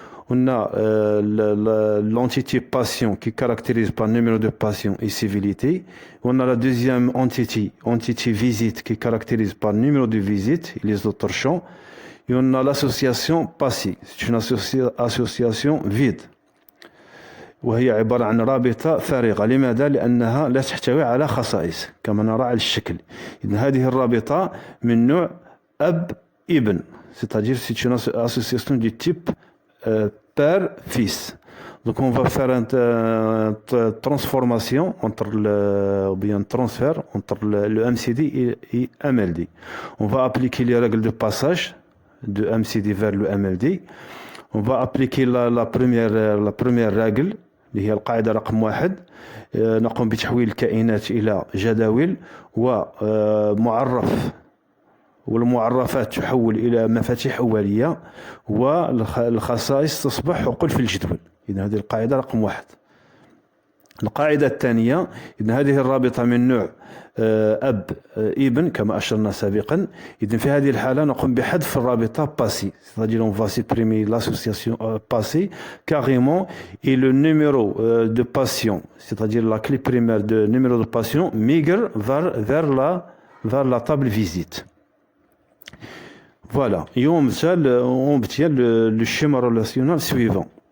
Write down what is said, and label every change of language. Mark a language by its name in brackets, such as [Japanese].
[French] On a l'entité patient qui caractérise par numéro de patient et civilité. On a la deuxième entité visite qui caractérise par numéro de visite et les autres champs. Et on a l'association passée. C'est une association vide. [Arabic] وهي عبارة عن رابطة فارغة. لماذا؟ لأنها لا تحتوي على خصائص كما نرى على الشكل. إذن هذه الرابطة من نوع أب ابن. [French] C'est-à-dire c'est une association du type père-fils. Donc on va faire une transformation ou bien un transfert entre le MCD et MLD. On va appliquer les règles de passage de MCD vers le MLD. On va appliquer la première règle [Arabic] اللي هي القاعدة رقم 1. نقوم بتحويل الكائنات إلى جداول ومعرف والمعرفات تحول إلى مفاتيح أولية والخصائص تصبح حقول في الجدول. إذن هذه القاعدة رقم 1. القاعدة الثانية إذن هذه الرابطة من نوع أب ابن كما أشرنا سابقا. إذن في هذه الحالة نقوم بحذف الرابطة passée. [French] C'est-à-dire on va supprimer l'association passée carrément et le numéro de patient, c'est-à-dire la clé primaire de numéro de patient migre vers la table visite. Voilà. Et on obtient le schéma relationnel suivant.